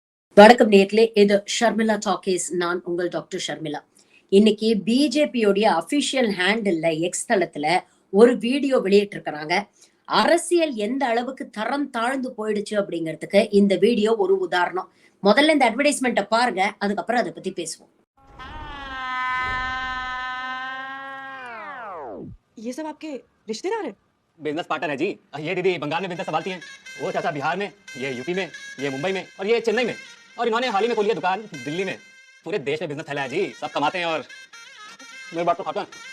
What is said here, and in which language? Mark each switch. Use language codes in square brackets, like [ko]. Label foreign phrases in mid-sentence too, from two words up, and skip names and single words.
[ta] வணக்கம் நேர்களே, இது ஷர்மிளா டாக்கீஸ். நான் உங்கள் டாக்டர் ஷர்மிளா. இன்னைக்கு பிஜேபியோடைய [en] official handle [ta] எக்ஸ் தளத்துல ஒரு வீடியோ வெளியிட்டு இருக்கிறாங்க. அரசியல் எந்த அளவுக்கு தரம் தாழ்ந்து போயிடுச்சு அப்படிங்கிறதுக்கு இந்த வீடியோ ஒரு உதாரணம். முதல்ல இந்த அட்வர்டைஸ்மெண்ட்டை பாருங்க, அதுக்கப்புறம் அதை பத்தி பேசுவோம். [hi] ये सब आपके रिश्तेदार हैं? [en] business partner [hi] है जी। ये दीदी बंगाल में बिजनेस संभालती हैं, वो चाचा बिहार में, ये यूपी में, ये मुंबई में और ये चेन्नई में, और इन्होंने हाल ही में खोली है दुकान दिल्ली में। पूरे देश में बिजनेस फैला है जी, सब कमाते हैं और मेरी बात तो खाता है।